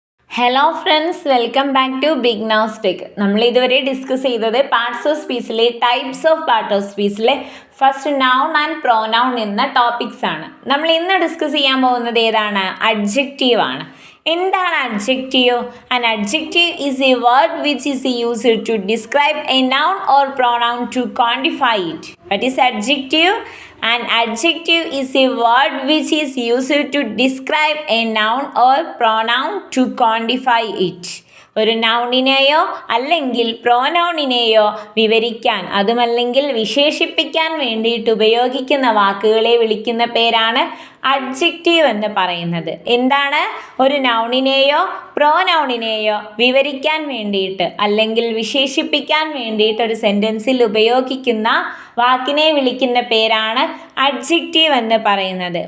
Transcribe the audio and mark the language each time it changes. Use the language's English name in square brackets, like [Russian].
[Malayalam] Hello friends, welcome back to big നൗസ് tech. നമ്മൾ ഇതുവരെ discuss ചെയ്തത് parts of സ്പീച്ചിലെ types of part of സ്പീച്ചിലെ first noun and pronoun എന്ന topics ആണ്. നമ്മൾ ഇന്ന് ഡിസ്കസ് ചെയ്യാൻ പോകുന്നത് ഏതാണ്? അഡ്ജക്റ്റീവ് ആണ്. എന്താണ് [English] Adjective? An adjective is a word which is used to describe a noun or pronoun to quantify it. What is adjective? An adjective is a word which is used to describe a noun or pronoun to quantify it. [Malayalam] ഒരു നൗണിനെയോ അല്ലെങ്കിൽ പ്രോനൗണിനെയോ വിവരിക്കാൻ, അതുമല്ലെങ്കിൽ വിശേഷിപ്പിക്കാൻ വേണ്ടിയിട്ട് ഉപയോഗിക്കുന്ന വാക്കുകളെ വിളിക്കുന്ന പേരാണ് അഡ്ജക്റ്റീവ് എന്ന് പറയുന്നത്. എന്താണ്? ഒരു നൗണിനെയോ പ്രോനൗണിനെയോ വിവരിക്കാൻ വേണ്ടിയിട്ട് അല്ലെങ്കിൽ വിശേഷിപ്പിക്കാൻ വേണ്ടിയിട്ട് ഒരു സെൻറ്റൻസിൽ ഉപയോഗിക്കുന്ന വാക്കിനെ വിളിക്കുന്ന പേരാണ് അഡ്ജക്റ്റീവ് എന്ന് പറയുന്നത്.